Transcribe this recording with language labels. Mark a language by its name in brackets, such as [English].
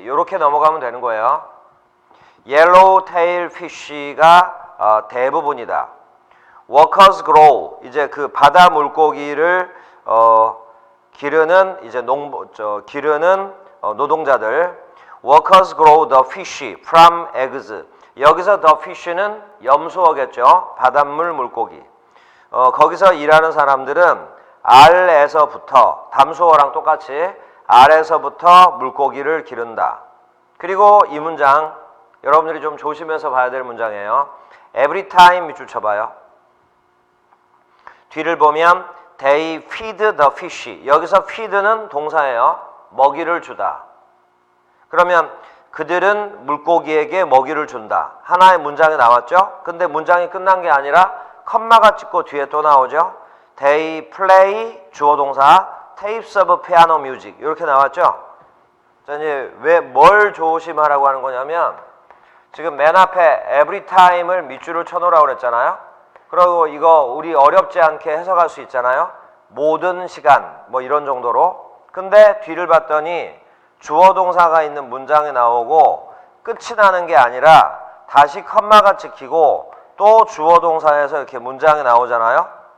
[Korean] 이렇게 넘어가면 되는 거예요. yellowtail fish가 대부분이다. [English] workers grow, [Korean] 이제 그 바다 물고기를 기르는 이제 기르는 노동자들. [English] workers grow the fish from eggs. [Korean] 여기서 the fish는 염수어겠죠. 바닷물 물고기. 거기서 일하는 사람들은 알에서부터, 담수어랑 똑같이 알에서부터 물고기를 기른다. 그리고 이 문장 여러분들이 좀 조심해서 봐야 될 문장이에요. [English] every time [Korean] 밑줄 쳐봐요. 뒤를 보면 [English] they feed the fish. [Korean] 여기서 feed는 동사예요. 먹이를 주다. 그러면 그들은 물고기에게 먹이를 준다. 하나의 문장이 나왔죠? 근데 문장이 끝난 게 아니라 컴마가 찍고 뒤에 또 나오죠? [English] They play [Korean] 주어 동사 [English] tapes of piano music [Korean] 이렇게 나왔죠? 자, 이제 왜 뭘 조심하라고 하는 거냐면 지금 맨 앞에 [English] every time [Korean] 을 밑줄을 쳐놓으라고 그랬잖아요. 그리고 이거 우리 어렵지 않게 해석할 수 있잖아요. 모든 시간 뭐 이런 정도로. 근데 뒤를 봤더니 주어 동사가 있는 문장이 나오고 끝이 나는 게 아니라 다시 컴마가 찍히고 또 주어 동사에서 이렇게 문장이 나오잖아요.